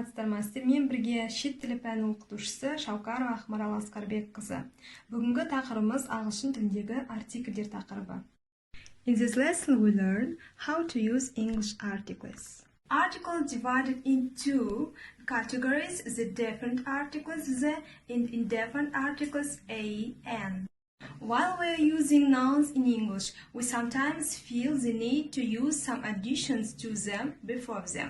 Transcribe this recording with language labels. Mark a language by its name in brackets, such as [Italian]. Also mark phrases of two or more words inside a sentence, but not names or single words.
[Kazakh] саламатсыздар. Мен бірге шет тілі пәні оқытушысы Шаукарова А.А. қызы. Бүгінгі тақырыбымыз ағылшын тіліндегі артикльдер тақырыбы. [English] In this lesson we learn how to use English articles. Article divided into categories: the definite articles, the indefinite articles a, and. While we are using nouns in English, we sometimes feel the need to use some additions to them before them.